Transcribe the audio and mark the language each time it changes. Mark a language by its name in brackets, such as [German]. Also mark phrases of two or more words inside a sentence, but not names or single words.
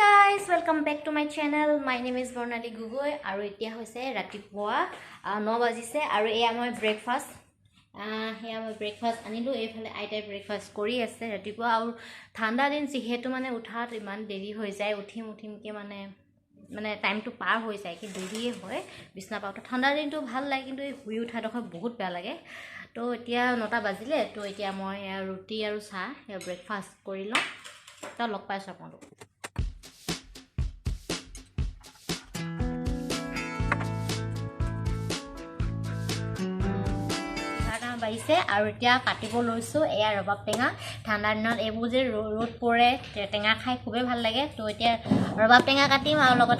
[English] guys, welcome back to my channel. My name is [Assamese] Bornali Gugoi. আৰু এতিয়া হৈছে ৰাতিপুৱা 9 বাজিছে আৰু এয়া মই breakfast আনিলোঁ এফালে আইতাই breakfast কৰি আছে ৰাতিপুৱা আৰু ঠাণ্ডা দিন যিহেতু মানে উঠাত ইমান দেৰি হৈ যায় উঠিম কে মানে time টো পাৰ হৈ যায় কি দেৰি হয় বিচনা পাওঁতা ঠাণ্ডা দিন তো ভাল লাগে কিন্তু শুই উঠা দুখ বহুত বেয়া লাগে তো এতিয়া 9 বাজিলে তো এতিয়া মই ৰুটি আৰু চাহ breakfast কৰিলোঁ তাৰ লগ পাই চাপন্দ পাইছে আৰু এতিয়া কাটিব লৈছো এয়া ৰবাব টেঙা ঠাণ্ডা দিনত এবোৰ যে ৰ'দ পৰে টেঙা খাই খুবেই ভাল লাগে তো এতিয়া ৰবাব টেঙা কাটিম আৰু লগতে